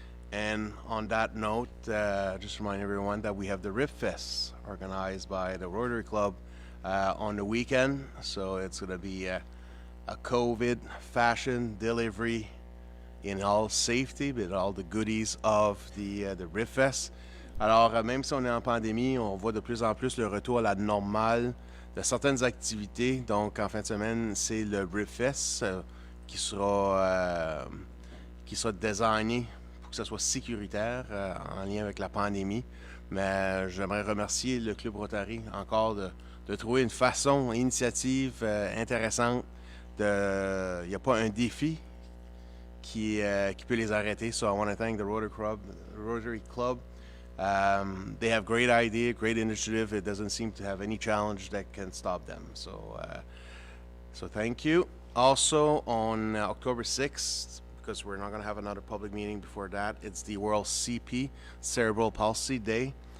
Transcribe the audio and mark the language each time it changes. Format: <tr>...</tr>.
<en>And on that note, just remind everyone that we have the Rip Fest organized by the Rotary Club on the weekend. So it's going to be a COVID fashion delivery in all safety, with all the goodies of the Rip Fest.</en> <fr>Alors, même si on est en pandémie, on voit de plus en plus le retour à la normale de certaines activités. Donc, en fin de semaine, c'est le Briefest qui sera designé pour que ce soit sécuritaire en lien avec la pandémie. Mais j'aimerais remercier le Club Rotary encore de trouver une façon, une initiative intéressante. Il n'y a pas un défi qui peut les arrêter.</fr> <en>So I want to thank the Rotary Club. They have great idea, great initiative. It doesn't seem to have any challenge that can stop them. So thank you. Also on October 6th, because we're not going to have another public meeting before that, it's the World CP, Cerebral Palsy Day.</en>